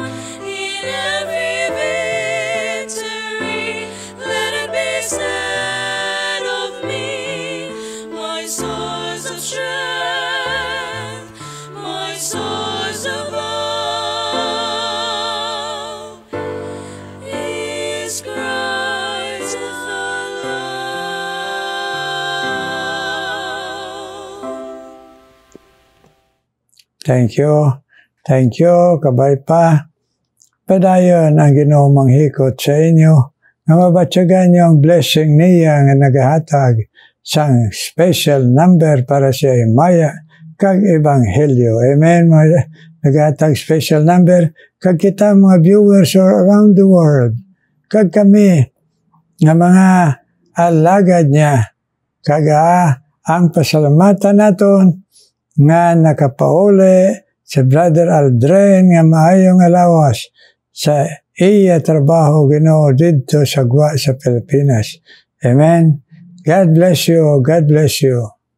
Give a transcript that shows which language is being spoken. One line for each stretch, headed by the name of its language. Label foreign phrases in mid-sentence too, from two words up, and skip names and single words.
English: In every victory let it be said of me, my source of strength, my source of hope is Christ alone. Thank you. Thank you,
Hiligaynon: kabay pa. Padayon ang Ginoo manghikot sa inyo, nga mabatyagan niyo ang blessing niya nga nagahatag sang
English: special number
Hiligaynon: para sa Himaya kag Ebanghelyo. Amen. Mga nagahatag
English: special number
Hiligaynon: kag kita mga viewers
English: all around the world.
Hiligaynon: Kag kami nga mga alagad niya. Kag ang pasalamatan naton nga nakapauli sa Brother Aldrin nga maayong alawas sa iya trabaho Ginoo dito sa Gwa sa Pilipinas.
English: Amen. God bless you. God bless you.